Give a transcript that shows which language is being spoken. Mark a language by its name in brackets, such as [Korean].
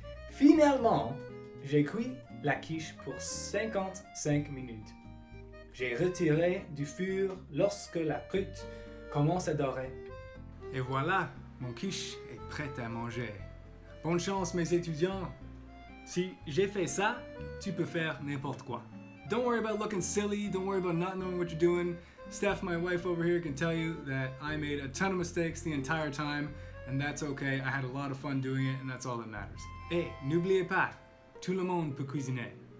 [French] Finalement, j'ai cuit la quiche pour 55 minutes. J'ai retiré du four lorsque la croûte commence à dorer. Et voilà, mon quiche est prêt à manger. Bonne chance mes étudiants! Si j'ai fait ça, tu peux faire n'importe quoi. [English] Don't worry about looking silly, don't worry about not knowing what you're doing. Steph, my wife over here, can tell you that I made a ton of mistakes the entire time, and that's okay. I had a lot of fun doing it, and that's all that matters. [French] Et n'oubliez pas, tout le monde peut cuisiner.